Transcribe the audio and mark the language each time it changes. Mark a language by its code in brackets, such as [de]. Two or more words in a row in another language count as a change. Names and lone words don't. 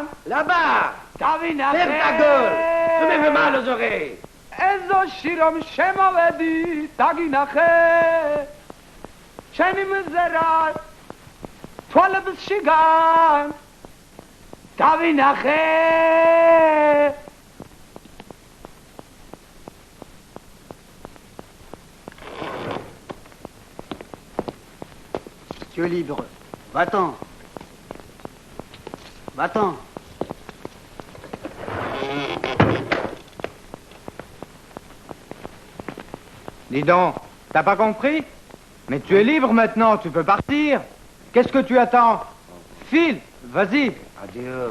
[fr] Là-bas. [ka] დავინახე [fr] Ferme ta gueule. Tu me fais mal aux oreilles. [ka] ეზოში რომ შემოვედი დაგინახე ჩემი მზერა თვალებს შიგან დავინახე [fr] Tu es libre. Va-t'en. Va-t'en. Dis donc, t'as pas compris? Mais tu es libre maintenant, tu peux partir. Qu'est-ce que tu attends? File, vas-y. Adieu.